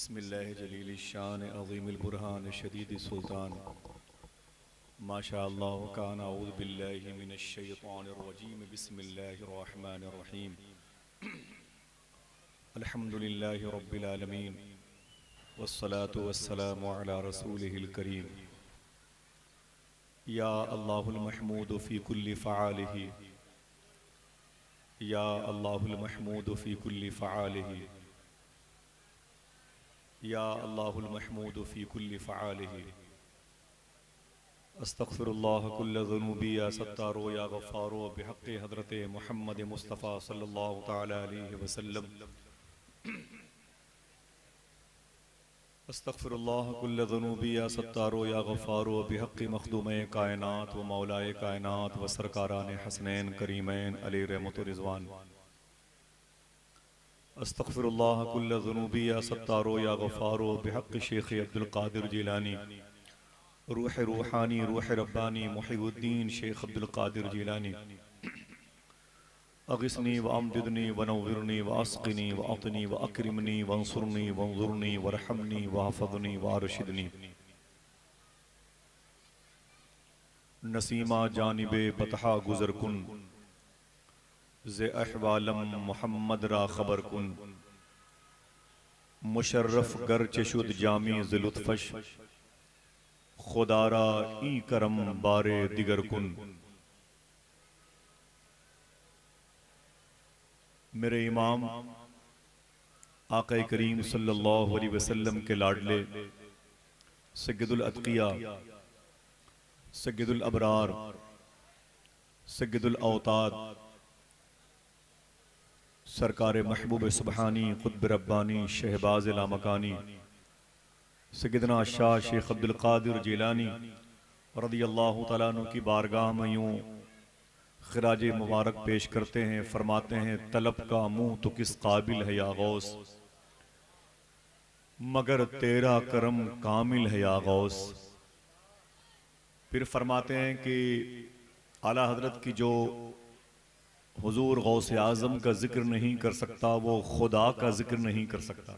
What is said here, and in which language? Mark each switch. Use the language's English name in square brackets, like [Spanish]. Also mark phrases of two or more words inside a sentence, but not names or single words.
[Arabic] بسم الله جليل الشان عظيم البرهان شديد السلطان ما شاء الله كان أعوذ بالله من الشيطان الرجيم بسم الله الرحمن الرحيم الحمد لله رب العالمين والصلاة والسلام على رسوله الكريم يا الله المحمود في كل فعاله يا الله المحمود في كل فعاله يا الله المحمود في كل فعاله أستغفر الله كل ذنوبي يا ستار يا غفار بحق حضرة محمد مصطفى صلى الله تعالى عليه وسلم أستغفر الله كل ذنوبي يا ستار يا غفار بحق [Urdu] مخدومِ کائنات و مولائے کائنات و سرکارانِ حسنین کریمین [Arabic] عليه رحمة ورضوان أستغفر الله كل ذنوبي يا ستار يا غفار بحق شيخ عبد القادر جيلاني روح روحاني روح رباني محي الدين شيخ عبد القادر جيلاني أغثني وأمددني ونورني واسقني وأعطني وأكرمني وانصرني وانظرني وارحمني واحفظني وأرشدني [Persian] نسیما جانبِ بطحا گذر کن ز احوالم محمد را خبر کن مشرف گرچه شد جامی ز لطفش خدا را این کرم بارِ دگر کن. [Urdu] میرے امام آقا کریم [Arabic] صلى الله عليه وسلم [Urdu] کے لاڈلے [Arabic] سيد الأتقياء سيد الأبرار سيد الأوتاد [Urdu] سرکار محبوب سبحانی قطب ربانی شہباز لامکانی سیدنا شاہ شیخ عبد القادر جیلانی [Arabic] رضي الله تعالى عنه [Urdu] کی بارگاہ میں یوں خراج مبارک پیش کرتے ہیں. فرماتے ہیں طلب کا منہ تو کس قابل ہے یا غوث، مگر تیرا کرم کامل ہے یا غوث. پھر فرماتے ہیں کہ اعلیٰ حضرت کی جو حضور غوث اعظم کا ذکر نہیں کر سکتا وہ خدا کا ذکر نہیں کر سکتا.